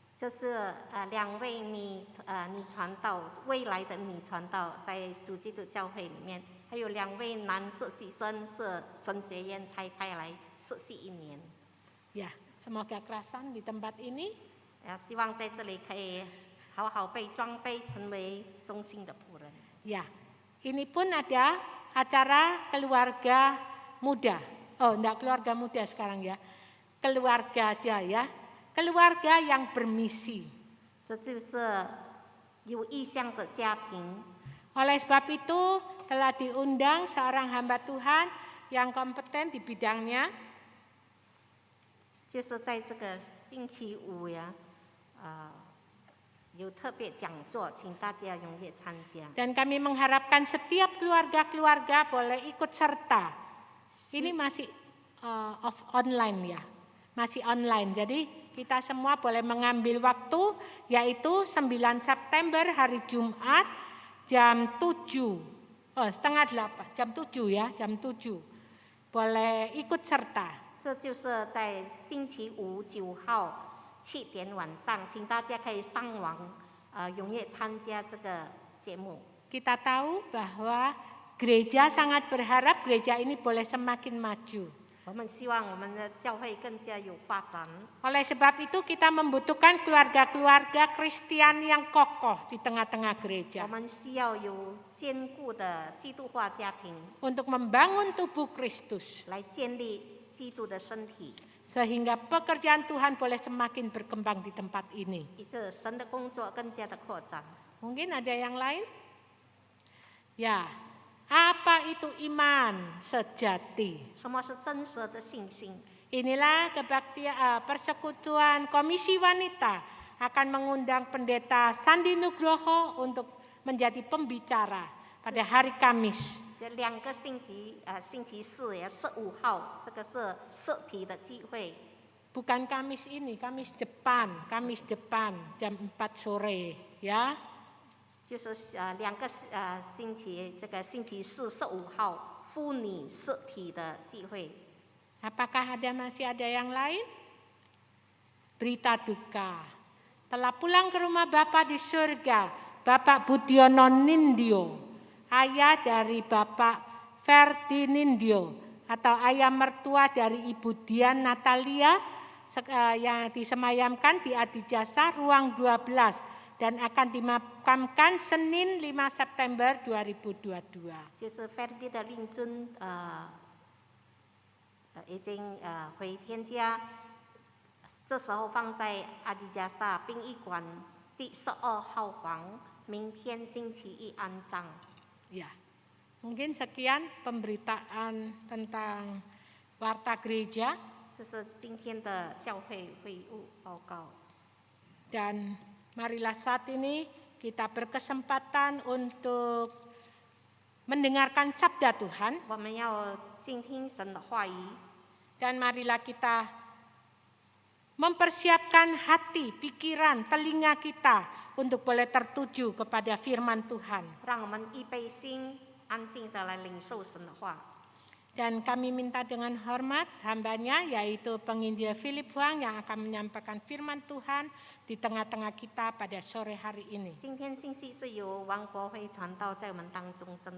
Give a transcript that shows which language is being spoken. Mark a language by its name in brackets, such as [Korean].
[Chinese] 这是2位女传道，未来的女传道，在主基督教会里面，还有2位男实习生是神学院差派来实习1年。 [Indonesian] Ya, semoga kerasan di tempat ini. [Chinese] 希望在这里可以好好被装备，成为忠心的仆人。 [Indonesian] Ya, ini pun ada acara keluarga muda. Oh, enggak keluarga muda sekarang ya. Keluarga aja ya. Keluarga yang bermisi. [Chinese] 这就是有意向的家庭。 [Indonesian] Oleh sebab itu telah diundang seorang hamba Tuhan yang kompeten di bidangnya. [Chinese] 就是在这个星期五呀，有特别讲座，请大家踊跃参加。 [Indonesian] Dan kami mengharapkan setiap keluarga-keluarga boleh ikut serta. Ini masih online ya, masih online. Jadi kita semua boleh mengambil waktu, yaitu 9 September hari Jumat jam 7, setengah 8, jam 7 ya, jam 7. Boleh ikut serta. [Chinese] 这就是在星期五9号7点晚上，请大家可以上网踊跃参加这个节目。 [Indonesian] Kita tahu bahwa gereja sangat berharap gereja ini boleh semakin maju. [Chinese] 我们希望我们的教会更加有发展。 [Indonesian] Oleh sebab itu kita membutuhkan keluarga-keluarga Kristen yang kokoh di tengah-tengah [Chinese] 我 [Indonesian] gereja [Chinese] 们需要有坚固的基督化家庭， [Indonesian] untuk membangun tubuh Kristus [Chinese] 来建立基督的身体， [Indonesian] sehingga pekerjaan Tuhan boleh semakin berkembang di tempat ini. [Chinese] 以致神的工作更加的扩展。 [Indonesian] Mungkin ada yang lain? Ya, apa itu iman sejati? [Chinese] 什么是真实的信心？ [Indonesian] Inilah persekutuan Komisi Wanita akan mengundang Pendeta Sandi Nugroho untuk menjadi pembicara pada hari Kamis. [Chinese] 这2个星期，星期4也15号，这个是实体的聚会。 [Indonesian] Bukan Kamis ini, Kamis depan jam 4 sore ya. [Chinese] 就是2个星期，这个星期4、15号妇女实体的聚会。 [Indonesian] Apakah masih ada yang lain? Berita duka. Telah pulang ke rumah Bapa di surga, Bapak Budiono Nindyo, ayah dari Bapak Ferdi Nindyo, atau ayah mertua dari Ibu Dian Natalia yang disemayamkan di Adijasa Ruang 12 dan akan dimakamkan Senin 5 September 2022. [Chinese] 就是 Ferdi 的令尊已经回天家，这时候放在阿迪加萨殡仪馆第12号房，明天星期一安葬。 [Indonesian] Ya, mungkin sekian pemberitaan tentang warta gereja. [Chinese] 这是今天的教会会务报告。 [Indonesian] Dan marilah saat ini kita berkesempatan untuk mendengarkan sabda Tuhan. [Chinese] 我们要静听神的话语， [Indonesian] Dan marilah kita mempersiapkan hati, pikiran, telinga kita untuk boleh tertuju kepada firman Tuhan. [Chinese] 让我们预备心，安静的来领受神的话。 [Indonesian] Dan kami minta dengan hormat hambanya, yaitu penginjil Philip Huang yang akan menyampaikan firman Tuhan di tengah-tengah kita pada sore hari ini. [Chinese] 今天信息是由王国辉传道在我们当中正